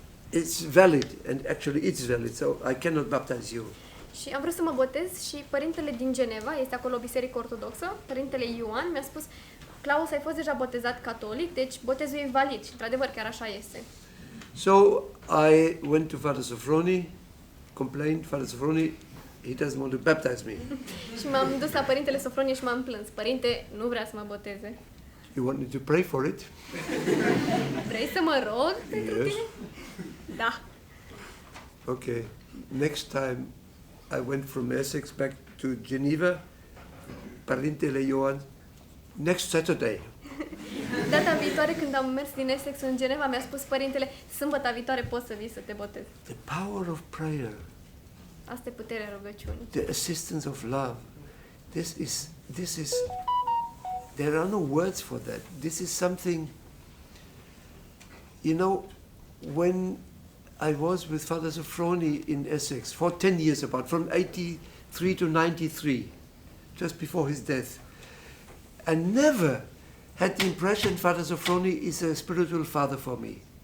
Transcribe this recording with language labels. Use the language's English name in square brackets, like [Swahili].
[English] It's valid, and actually it's valid, so I cannot baptize you. [Romanian] Și am vrut să mă botez și părintele din Geneva, este acolo o biserică ortodoxă, părintele Ioan mi-a spus: Klaus, ai fost deja botezat catolic, deci botezul e valid. Și într-adevăr chiar așa este. [English] So I went to Father Sophroni, complained, Father Sophroni, he doesn't want to baptize me. [Romanian] Și m-am dus la părintele Sofronie și m-am plâns. Părinte, nu vrea să mă boteze. [English] You want me to pray for it? [Romanian] Vrei să mă rog pentru [English] Yes. [Romanian] tine? Da. [English] Okay. Next time I went from Essex back to Geneva, Părintele Ioan, next Saturday. [Romanian] Data viitoare când am mers din Essex în Geneva, mi-a spus părintele: sâmbăta viitoare poți să vii să te botezi. [English] The power of prayer, [Romanian] Asta e puterea rugăciunii. [English] the assistance of love. This is, there are no words for that. This is something, you know, when I was with Father Sophroni in Essex for 10 years about, from 83 to 93, just before his death, I never had the impression Father Sophroni is a spiritual father for me.